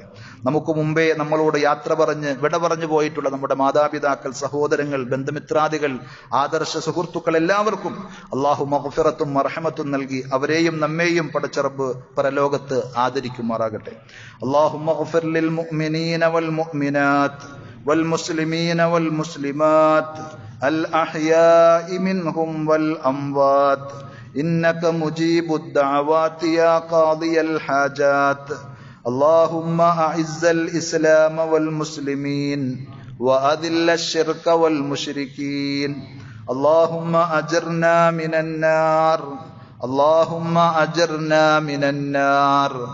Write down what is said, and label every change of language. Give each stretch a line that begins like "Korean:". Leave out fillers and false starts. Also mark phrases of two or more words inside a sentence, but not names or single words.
Malayalam: നമുക്ക് മുമ്പേ നമ്മളോട് യാത്ര പറഞ്ഞ് വിട പറഞ്ഞു പോയിട്ടുള്ള നമ്മുടെ മാതാപിതാക്കൾ, സഹോദരങ്ങൾ, ബന്ധുമിത്രാദികൾ, ആദർശ സുഹൃത്തുക്കൾ എല്ലാവർക്കും അള്ളാഹു മഗ്ഫിറത്തും മർഹമത്തും നൽകി അവരെയും നമ്മെയും പടച്ച റബ്ബ് പരലോകത്ത് ആദരിക്കുമാറാകട്ടെ.
Arabic: اللهم اغفر للمؤمنين والمؤمنات والمسلمين والمسلمات الأحياء منهم والأموات إنك مجيب الدعوات يا قاضي الحاجات اللهم أعز الإسلام والمسلمين وأذل الشرك والمشركين اللهم أجرنا من النار اللهم أجرنا من النار